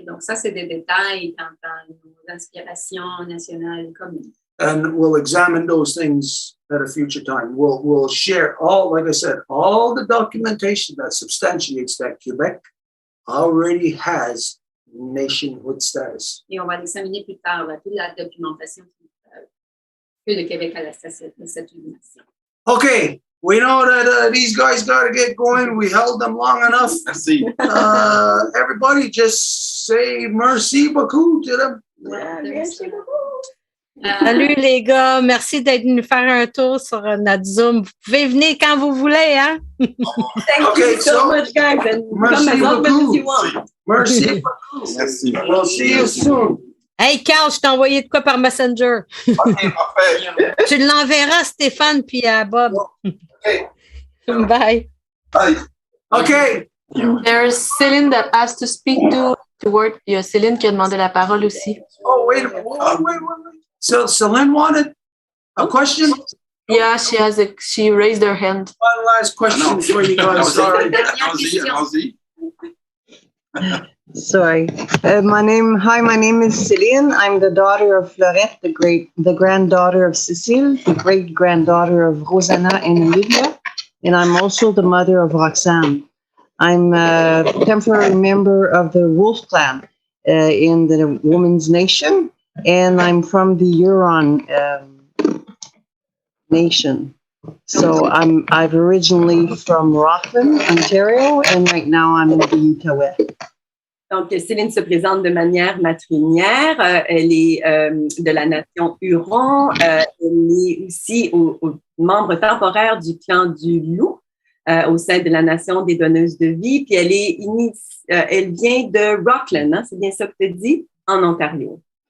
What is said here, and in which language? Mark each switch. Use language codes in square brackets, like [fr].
[fr] Et donc, ça, c'est des détails dans nos aspirations nationales communes. [en] And we'll examine those things at a future time. We'll share like I said, all the documentation that substantiates that Quebec already has nationhood status. [fr] Et on va l'examiner plus tard, toute la documentation que le Québec a le statut de nation. [en] Okay, we know that these guys got to get going. We held them long enough. [fr] Merci. [en] Everybody just say [fr] merci beaucoup [en] to them. [fr] Merci beaucoup. Salut les gars, merci d'être venus faire un tour sur notre Zoom. Vous pouvez venir quand vous voulez, hein? [en] Thank you so much, guys, and come as often as you want. [fr] Merci. Merci. [en] We'll see you soon. [fr] Hey, Carl, je t'ai envoyé de quoi par Messenger? OK, parfait. Tu l'enverras à Stéphane puis à Bob. OK. Bye. Bye. OK. [en] There's Céline that asked to speak to Stuart. [fr] Il y a Céline qui a demandé la parole aussi. [en] Oh, wait a minute. Wait. So Celine wanted a question? Yeah, she raised her hand. One last question for you guys. Sorry. [fr] Allons-y. [en] Sorry. My name is Céline. I'm the daughter of Florette, the granddaughter of Cécile, the great-granddaughter of Rosanna and Olivia, and I'm also the mother of Roxanne. I'm a temporary member of the Wolf Clan in the Women's Nation, and I'm from the Huron Nation. So I'm originally from Rockland, Ontario, and right now I'm in the Outaouais. [fr] Donc, Céline se présente de manière matrilinéaire. Elle est de la nation Huron. Elle est aussi membre temporaire du clan du Loup au sein de la nation des donneuses de vie. Puis elle vient de Rockland, hein, c'est bien ça que tu dis, en Ontario.